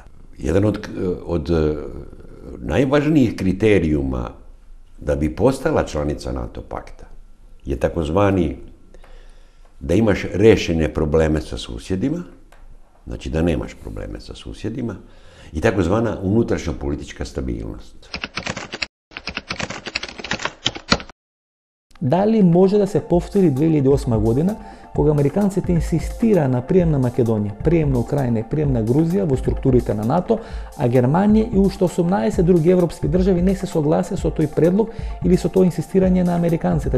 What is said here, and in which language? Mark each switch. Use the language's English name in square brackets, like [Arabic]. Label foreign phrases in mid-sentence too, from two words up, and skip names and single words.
[Serbian] Jedan od najvažnijih kriterijuma da bi postala članica NATO pakta je takozvani da imaš rešene probleme sa susjedima, znači da nemaš probleme sa susjedima, i takozvana unutrašnja politička stabilnost. [Macedonian] Дали може да се повтори 2008 година, кога американците инсистира на прием на Македонија, прием на Украина и прием на Грузија во структурите на НАТО, а Германија и уште 18 други европски држави не се согласија со тој предлог или со тоа инсистирање на американците.